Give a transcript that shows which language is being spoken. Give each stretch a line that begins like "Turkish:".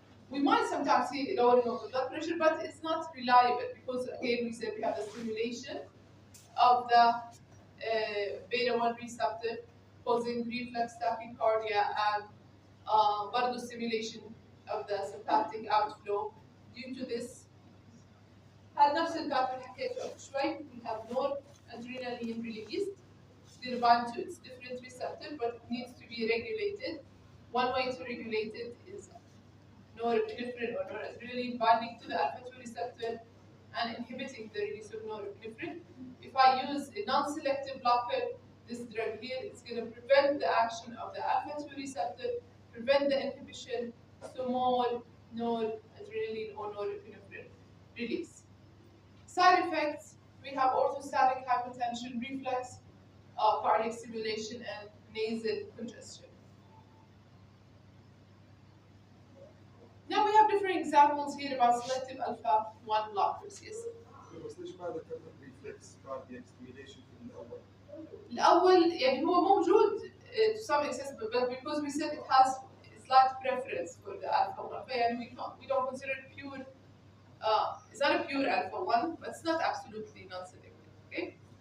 English: We might sometimes see lowering of the blood pressure, but it's not reliable because, again, we said we have a stimulation of the beta 1 receptor causing reflex tachycardia and
Arabic: برضه
English: stimulation of the sympathetic outflow. Due to this,
Arabic: هذا نفس الباترن اللي حكيته قبل شوي.
English: We have noradrenaline released. They bind to its different receptor, but it needs to be regulated. One way to regulate it is norepinephrine or noradrenaline binding to the alpha 2 receptor and inhibiting the release of norepinephrine. If I use a non-selective blocker, this drug here, it's going to prevent the action of the alpha 2 receptor, prevent the inhibition, so more noradrenaline or norepinephrine release. Side effects, we have orthostatic hypotension, reflex, cardiac stimulation, and nasal congestion. Now we have different examples here about selective alpha 1 blockers. Yes.
Arabic: بس ليش ما ذكرنا الريفلكس كاردياك ستيميليشن في الاول؟ الأول يعني هو موجود
English: to some extent, but because we said it has a slight preference for the alpha 1, and we don't consider it pure. It's not a pure alpha 1, but it's not absolutely non-selective. Okay.